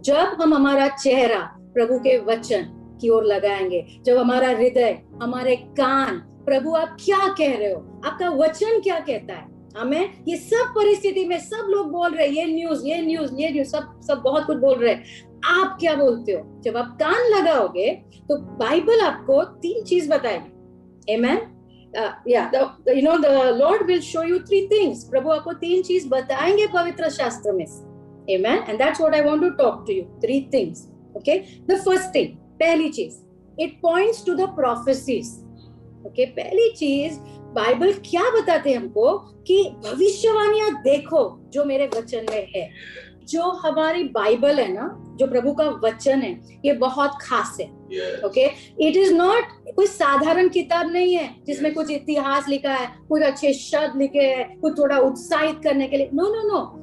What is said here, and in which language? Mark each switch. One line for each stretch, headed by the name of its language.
Hindi: जब हम हमारा चेहरा प्रभु के वचन की ओर लगाएंगे, जब हमारा हृदय, हमारे कान, प्रभु आप क्या कह रहे हो, आपका वचन क्या कहता है, हमें ये सब परिस्थिति में सब लोग बोल रहे हैं ये न्यूज सब बहुत कुछ बोल रहे हैं, आप क्या बोलते हो? जब आप कान लगाओगे तो बाइबल आपको 3 चीज बताएगी। आमेन।
English: the Lord will show you 3 things.
Hindi: प्रभु आपको 3 चीज बताएंगे पवित्र शास्त्र में।
English: Amen. And that's what I want to talk to you. 3 things. Okay. The first thing,
Hindi: पहली चीज,
English: it points to the prophecies. Okay.
Hindi: पहली चीज, बाइबल क्या बताते हैं हमको कि भविष्यवाणियां देखो जो मेरे वचन में है। जो हमारी बाइबल है ना, जो प्रभु का वचन है, ये बहुत खास है। ओके,
English: it is not
Hindi: कोई साधारण किताब नहीं है जिसमें कुछ इतिहास लिखा है, कुछ अच्छे शब्द लिखे हैं, कुछ थोड़ा उत्साहित करने के लिए। नो।